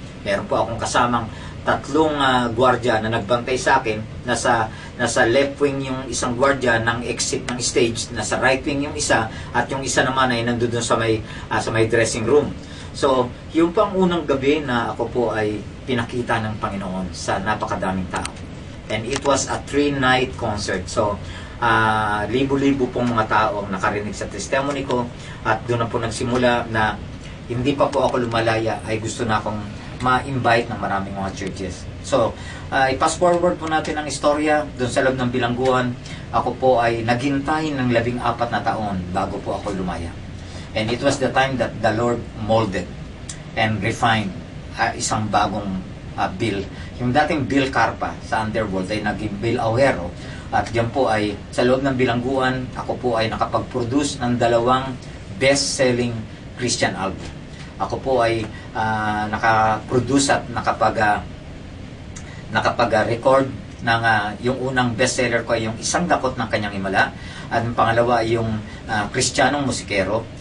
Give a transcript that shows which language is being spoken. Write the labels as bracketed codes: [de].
[tl] Meron po akong kasamang 3 gwardiya na nagbantay sa akin. Nasa left wing yung isang gwardiya ng exit ng stage, nasa right wing yung isa, at yung isa naman ay nandun sa may dressing room. So, yung pang unang gabi na ako po ay pinakita ng Panginoon sa napakadaming tao. [en] And it was a 3-night concert. [tl] So, libo-libo pong mga tao ang nakarinig sa testimony ko. At doon na po nagsimula na hindi pa po ako lumalaya ay gusto na akong ma-invite ng maraming mga churches. So, i-pass forward po natin ang istorya. Doon sa loob ng bilangguan, ako po ay naghintay ng 14 na taon bago po ako lumaya. [en] And it was the time that the Lord molded and refined [tl] isang bagong bill. Yung dating Bill Carpa sa Underworld ay naging Bill Auero. At diyan po ay sa loob ng bilangguan, ako po ay nakapag-produce ng 2 [en] best-selling Christian album. [tl] Ako po ay nakaproduce at nakapag-record ng yung unang bestseller ko ay yung Isang Dakot ng Kanyang Himala, at yung pangalawa ay yung Kristiyanong Musikero.